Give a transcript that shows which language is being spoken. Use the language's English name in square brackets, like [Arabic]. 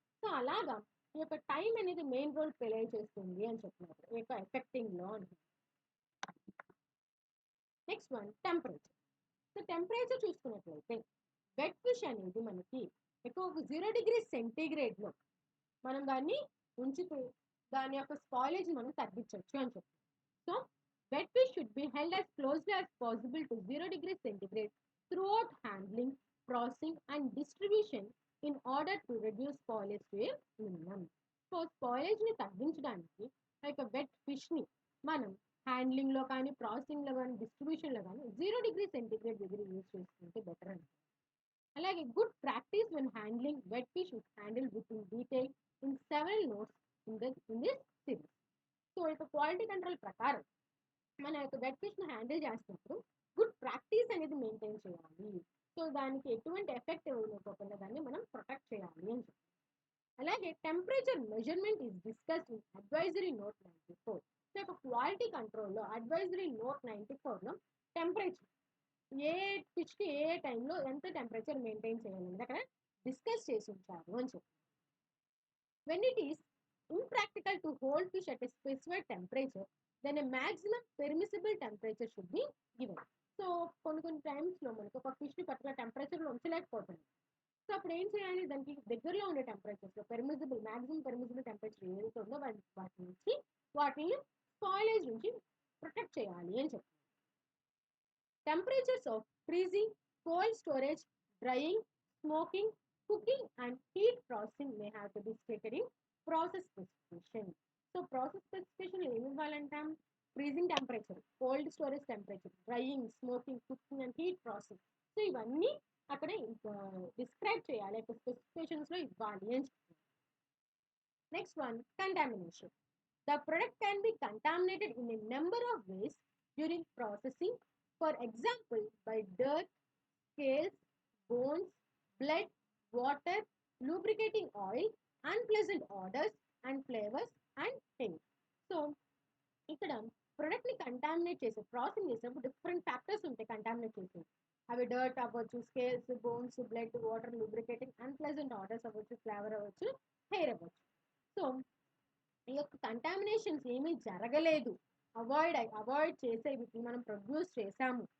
[Telugu] So అలాగా ఈ యొక్క టైం అనేది మెయిన్ రోల్ ప్లే చేస్తుంది అని చెప్తున్నారు ఈ యొక్క ఎఫెక్టింగ్లో అంటుంది. Next one, temperature. So temperature చూసుకున్నట్లయితే వెట్ ఫిష్ అనేది మనకి ఎక్కువ 0°C మనం దాన్ని ఉంచితే దాని యొక్క స్పాయిలేజ్ మనం తగ్గించవచ్చు అని చెప్తాం. [English] So wet fish should be held as closely as possible to 0°C throughout handling, processing and distribution in order to reduce spoilage to a minimum. [Telugu] So స్పాయిలేజ్ని తగ్గించడానికి ఆ యొక్క వెట్ ఫిష్ని మనం హ్యాండ్లింగ్లో కానీ ప్రాసెసింగ్లో కానీ డిస్ట్రిబ్యూషన్లో కానీ 0°C దగ్గర యూజ్ చేసుకుంటే బెటర్ అండి. [English] అలాగే good practice when handling wet fish is handle with in detail in several notes in this series. [Telugu] So ఇక క్వాలిటీ కంట్రోల్ ప్రకారం మన యొక్క వెట్ ఫిష్ని హ్యాండిల్ చేస్తున్నప్పుడు గుడ్ ప్రాక్టీస్ అనేది మెయింటైన్ చేయాలి. సో దానికి ఎటువంటి ఎఫెక్ట్ ఇవ్వకపోకుండా దాన్ని మనం ప్రొటెక్ట్ చేయాలి అని చెప్పాలి. [English] అలాగే temperature measurement is discussed in advisory note 94. [Telugu] So యొక్క క్వాలిటీ కంట్రోల్లో అడ్వైజరీ నోట్ 94లో టెంపరేచర్ ఏ ఫిష్కి ఏ టైంలో ఎంత టెంపరేచర్ మెయింటైన్ చేయాలని అక్కడ డిస్కస్ చేసి ఉంచారు అని చెప్పి. [English] When it is impractical to hold fish at a specified temperature, then a maximum permissible temperature should be given. [Telugu] So కొన్ని టైమ్స్లో మనకు ఒక ఫిష్ని పర్టికులర్ టెంపరేచర్లో ఉంచలేకపోతుంది. అప్పుడు ఏం చేయాలి, దానికి దగ్గరలో ఉండే టెంపరేచర్స్లో మ్యాక్సిమం పెర్మిసిబుల్ టెంపరేచర్ ఏదైతే ఉందో వాటి నుంచి వాటిని స్పాయిలేజ్ నుంచి ప్రొటెక్ట్ చేయాలి అని చెప్తారు. [English] Temperatures of freezing, cold storage, drying, smoking, cooking, and heat processing may have to be stated in process specification. [Telugu] So, process specification ఏమి ఇవ్వాలంటాం, freezing temperature, cold storage temperature, drying, smoking, cooking and heat process. So ఇవన్నీ అక్కడ describe చేయాలి, స్పెసిఫికేషన్స్లో ఇవ్వాలి అని చెప్తారు. [English] Next one, contamination. The product can be contaminated in a number of ways during processing. For example, by dirt, scales, bones, blood, water, lubricating oil, unpleasant odors and flavors, and hair. [Telugu] So, ఇక్కడ ప్రొడక్ట్ని contaminate చేసే processing చేసినప్పుడు different factors ఉంటాయి contaminate చేసేది. అవి dirt అవ్వచ్చు, scales, bones, blood, water, lubricating, unpleasant orders అవ్వచ్చు, flavour అవ్వచ్చు, hair అవ్వచ్చు. సో ఈ యొక్క కంటామినేషన్స్ ఏమీ జరగలేదు, అవాయిడ్ చేసే వీటిని మనం ప్రొడ్యూస్ చేసాము.